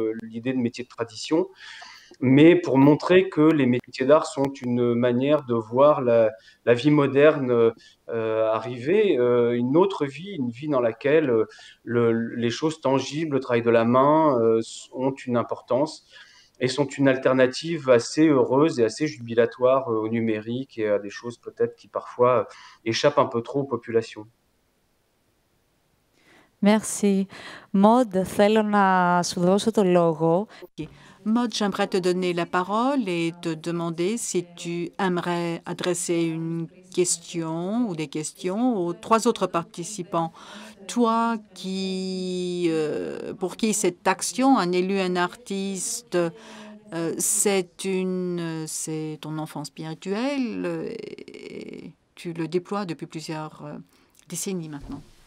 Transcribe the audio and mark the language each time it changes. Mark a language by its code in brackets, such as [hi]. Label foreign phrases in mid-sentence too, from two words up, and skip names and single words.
[fr] l'idée de métier de tradition, mais pour montrer que les métiers d'art sont une manière de voir la vie moderne arriver, une autre vie, une vie dans laquelle les choses tangibles, le travail de la main ont une importance et sont une alternative assez heureuse et assez jubilatoire au numérique et à des choses peut-être qui parfois échappent un peu trop aux populations. Merci. Maud, [el] θέλω να σου δώσω το λόγο. [fr] Maud, j'aimerais te donner la parole et te demander si tu aimerais adresser une question ou des questions aux 3 autres participants. Toi, pour qui cette action, un élu, un artiste, c'est ton enfant spirituel et tu le déploies depuis plusieurs décennies maintenant.